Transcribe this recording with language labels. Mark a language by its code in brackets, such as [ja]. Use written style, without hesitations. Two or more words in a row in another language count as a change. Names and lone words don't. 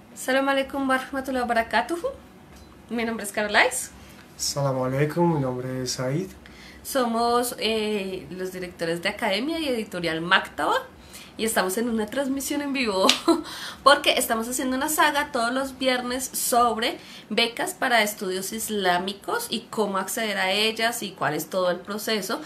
[ar] سلام عليكم ورحمة الله وبركاته. [es] Mi nombre es Carolais. [ar] سلام عليكم, [es] mi nombre es Said. Somos los directores de Academia y Editorial Maktaba y estamos en una transmisión en vivo porque estamos haciendo una saga todos los viernes sobre becas para estudios islámicos y cómo acceder a ellas y cuál es todo el proceso.